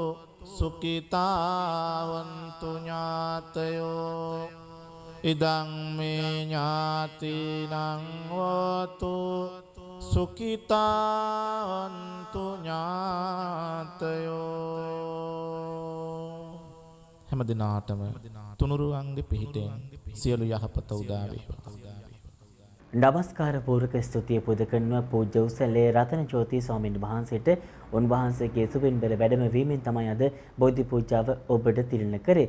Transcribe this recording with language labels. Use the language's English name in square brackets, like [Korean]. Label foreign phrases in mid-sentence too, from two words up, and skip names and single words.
[Pali] සුඛිතා හොන්තු ඥාතයෝ ඉදං මේ ඥාතිනං හෝතු සුඛිතා හොන්තු ඥාතයෝ [Sinhala] හැම දිනාටම තුනුරුවන්ගේ පිහිටෙන් සියලු යහපත උදා වේවා. නමස්කාර පූර්වක ස්තුතිය පුද කරනවා පූජ්‍ය උසලේ රතන ජෝති ස්වාමීන් වහන්සේට. උන්වහන්සේගේ සුබින් බෙල වැඩම වීමෙන් තමයි අද බෝධි පූජාව ඔබට තිළින කරේ.